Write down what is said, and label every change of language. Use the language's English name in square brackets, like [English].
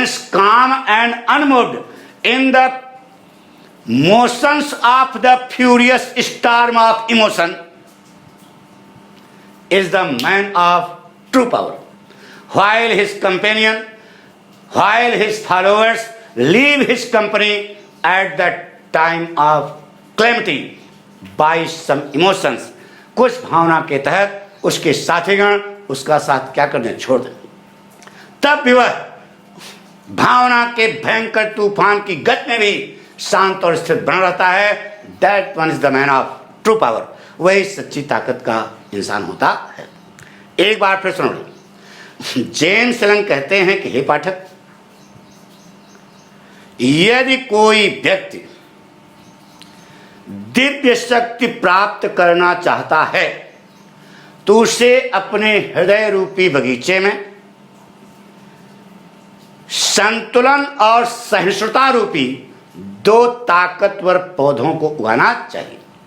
[English] calm and unmoved in the motions of the furious storm of emotion is the man of true power, while his companion, while his followers leave his company at the time of calamity by some emotions. [Hindi] कुछ भावना के तहत उसके साथीगण उसका साथ क्या करने छोड़ दें, तब भी वह भावना के भयंकर तूफान की गति में भी शांत और स्थिर बना रहता है। [English] That one is the man of true power. [Hindi] वही सच्ची ताकत का इंसान होता है। एक बार फिर सुनो, जेम्स लन कहते हैं कि हे पाठक, यदि कोई व्यक्ति दिव्य शक्ति प्राप्त करना चाहता है तो उसे अपने हृदय रूपी बगीचे में संतुलन और सहिष्णुता रूपी दो ताकतवर पौधों को उगाना चाहिए।